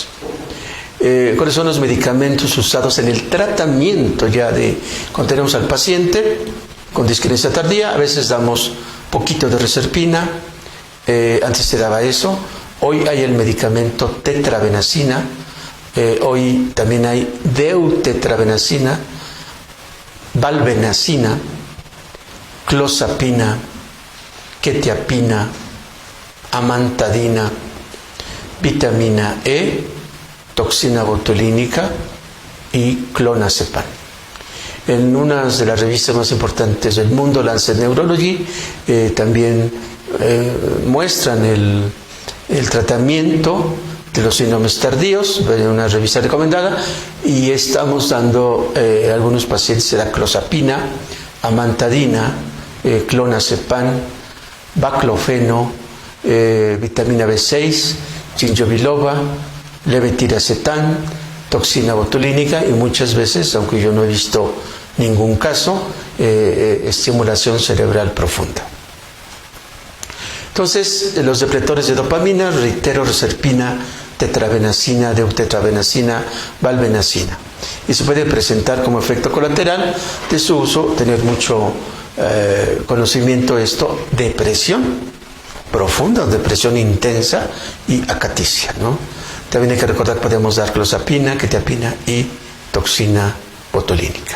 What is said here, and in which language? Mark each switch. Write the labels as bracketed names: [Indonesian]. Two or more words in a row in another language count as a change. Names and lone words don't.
[Spanish] ¿Cuáles son los medicamentos usados en el tratamiento ya de cuando tenemos al paciente con disquinesia tardía? A veces damos poquito de reserpina, antes se daba eso. Hoy hay el medicamento tetrabenazina, hoy también hay deutetrabenazina, valbenazina, clozapina, quetiapina, amantadina, vitamina E, toxina botulínica y clonazepam. En una de las revistas más importantes del mundo, Lancet Neurology, también muestran el tratamiento de los síndromes tardíos, una revista recomendada, y estamos dando a algunos pacientes la clozapina, amantadina, clonazepam, baclofeno, vitamina B6, ginjobiloba, levetiracetam, toxina botulínica, y muchas veces, aunque yo no he visto ningún caso, estimulación cerebral profunda. Entonces, los depletores de dopamina, reitero, reserpina, tetrabenazina, deutetrabenazina, valbenazina. Y se puede presentar como efecto colateral de su uso, tener mucho conocimiento de esto, depresión profunda, depresión intensa y acaticia, ¿no? También hay que recordar que podemos dar clozapina, quetiapina y toxina botulínica.